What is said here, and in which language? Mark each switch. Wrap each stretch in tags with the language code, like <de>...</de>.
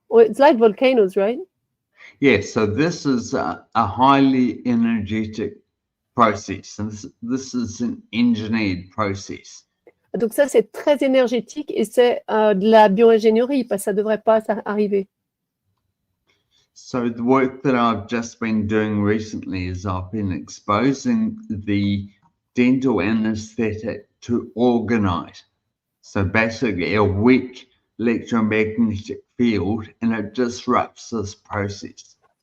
<en>It's like volcanoes, right? Yes, so this is a highly energetic process, and this is an engineered process.</en> <fr>Donc ça, c'est très énergétique et c'est de la bioingénierie, parce que ça ne devrait pas arriver.</fr> <en>So the work that I've just been doing recently is I've been exposing the dental anesthetic to orgonite. So basically a weak electromagnetic field, and it disrupts this process.</en>